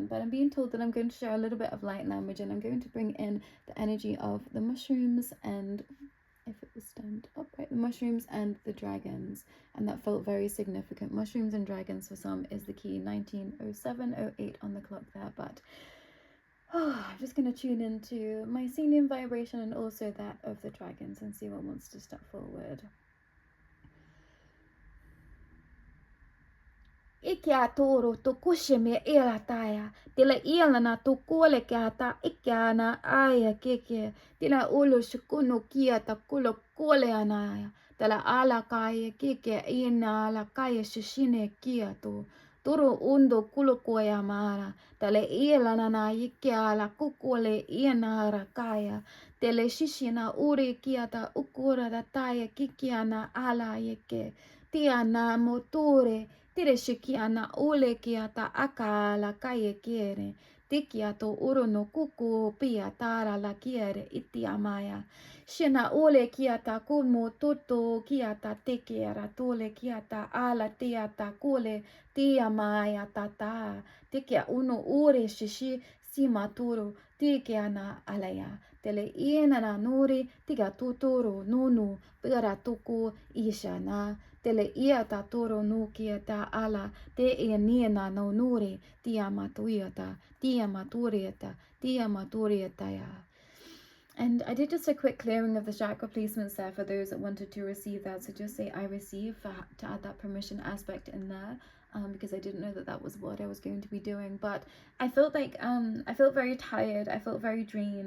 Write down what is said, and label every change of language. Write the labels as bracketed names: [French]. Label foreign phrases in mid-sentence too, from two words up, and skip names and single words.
[English] But I'm being told that I'm going to share a little bit of light language, and I'm going to bring in the energy of the mushrooms, and if it was stand upright, the mushrooms and the dragons. And that felt very significant. Mushrooms and dragons for some is the key. 1907-08 on the clock there. But I'm just going to tune into my Mycelium vibration and also that of the dragons and see what wants to step forward. Ikia toro to kushime ela taya. Tila ila na to kole kata ikia na aya keke. Tila ulo shukuno kia ta kulo kole anaya. Tila ala kaya keke ina ala kaya shishine kia to. Toro undo kulo koya mara. Tila ila na ikia ala kukole ina ara kaya. Tele shishina uri kia ta ukura da taya kikia na ala yeke. tiana motore, tire shikiana ole kiata akala kaye kiere, tikiato uro no kuku pia tara la kiere itiamaya. Shina ole kiata kumo toto kiata tekiera tole kiata ala tiata kule tiamaya tata. Tikia uno ure shishi simaturu tikiana alaya. Tele ienana nuri tiga tuturu nunu pira tuku ishana. Tele ia ta toro no kieta ala te ieniena no nuri tiamatuiata tiamaturieta ya. And I did just a quick clearing of the chakra placements there for those that wanted to receive that. So just say I receive to add that permission aspect in there. Because I didn't know that that was what I was going to be doing. But I felt like I felt very tired. I felt very drained.